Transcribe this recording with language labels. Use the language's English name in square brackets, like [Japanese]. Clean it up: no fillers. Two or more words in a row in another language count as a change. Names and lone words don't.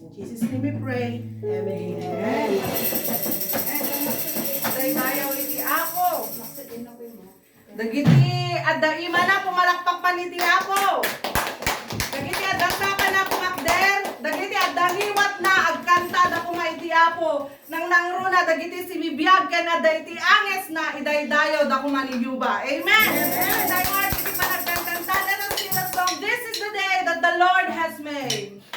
[English] In Jesus' name we pray. Amen. Amen. [Iloko] Dayaw iti Apo. Dagiti adda ima na pumalakpak pa ni ti Apo. Dagiti adda saka na pumakder. Dagiti adda liwat na agkanta da kumaiti Apo. Nang nangruna dagiti si bibiyag ken adda iti anges na idaydayaw da kumaniyuba. [English] Amen. Amen. Let us sing the song. This is the day that the Lord has made.